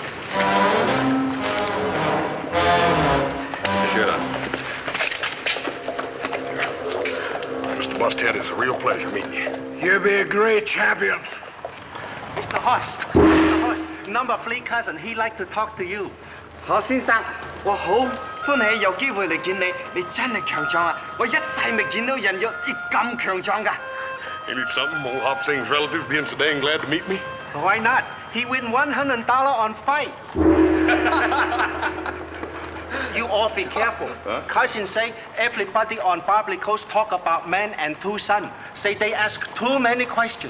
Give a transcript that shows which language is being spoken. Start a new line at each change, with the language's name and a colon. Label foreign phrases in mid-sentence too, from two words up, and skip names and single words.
English: Put your shirt on. Mr. Busthead, it's a real pleasure meeting you. You'll be a great champion. Mr. Hoss. Mr. Hoss, number 3 cousin, he like to talk to you.
Cantonese: 何先生，我好歡喜有機會嚟見你，你真係強壯啊！我一世未見到人有你咁強壯㗎。
English: Ain't it something, old Hop Sing's relative being so dang glad to meet me? Why not? He win $100 on fight. You all be careful. Huh? Cousin say everybody on Barbary Coast talk about man and 2 sons. Say they ask too many questions.